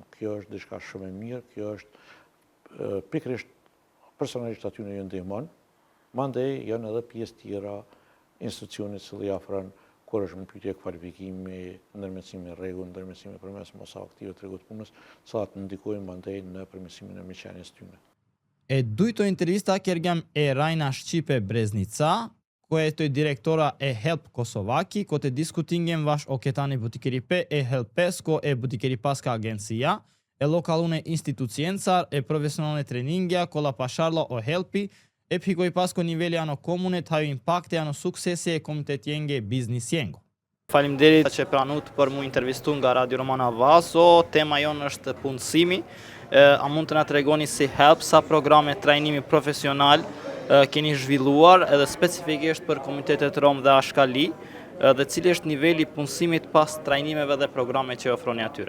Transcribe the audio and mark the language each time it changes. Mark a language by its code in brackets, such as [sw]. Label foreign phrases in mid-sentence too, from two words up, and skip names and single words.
[sq] Kjo është diçka shumë e mirë, kjo është pikërisht personalisht aty në ju ndihmon, mandej janë edhe pjesë tjera institucionit që i afron kur është në pyetje kvalifikimi, ndërmjetësimi rregull, ndërmjetësimi përmes mos aktive të rregullt punës, sa të ndikojnë mandej në përmirësimin e mirëqenies tyne. [rom] E dujto intervista kërgam e Rajna Shqipe Breznica, koja je direktora e Help Kosovaki, ko të diskutingen vash o ketani butikeripe e Helpesko e butikeripaska agencia, e lokalune institucijencar e profesionalne treningja, kolla pasharla o Helpi, e pikoj pasko nivelli ano komune të haju impakte ano suksesi e komitetjenge biznisjengo. [sq] Faleminderit që pranut për mu intervistu nga Radio Romana Avazo. Tema jonë është punësimi. A mund të na tregoni si Help sa programe trajnimi profesional keni zhvilluar edhe specifikisht për komunitetet rom dhe ashkali, dhe cili është niveli punësimit pas trajnimeve dhe programe që ofroni atyre?